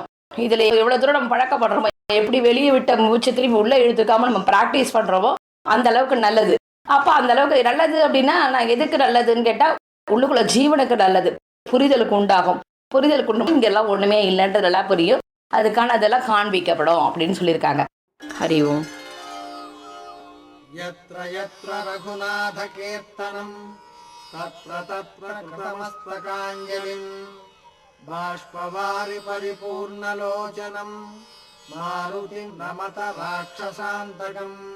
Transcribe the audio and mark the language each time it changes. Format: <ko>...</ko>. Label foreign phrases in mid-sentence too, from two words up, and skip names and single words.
<ta>இதுல எவ்வளவு தூரம் நம்ம பழக்கப்படுறோமோ, எப்படி வெளியே விட்ட மூச்சை திரும்பி உள்ள இழுத்துக்காம நம்ம பிராக்டிஸ் பண்றோமோ அந்த அளவுக்கு நல்லது. அப்ப அந்த அளவுக்கு நல்லது அப்படின்னா நான் எதுக்கு நல்லதுன்னு கேட்டா, உள்ளுக்குள்ள ஜீவனுக்கு நல்லது, புரிதலுக்கு உண்டாகும். இங்கெல்லாம் ஒண்ணுமே இல்லைன்றதெல்லாம் புரியும். அதுக்கான அதெல்லாம் காண்பிக்கப்படும் அப்படின்னு சொல்லியிருக்காங்க.</ta> <sa>हरि ॐ. यत्र यत्र रघुनाथ कीर्तनं तत्र तत्र कृतमस्तकाञ्जलिं बाष्पवारि परिपूर्णलोचनं मारुतिं नमत राक्षसान्तकम्</sa>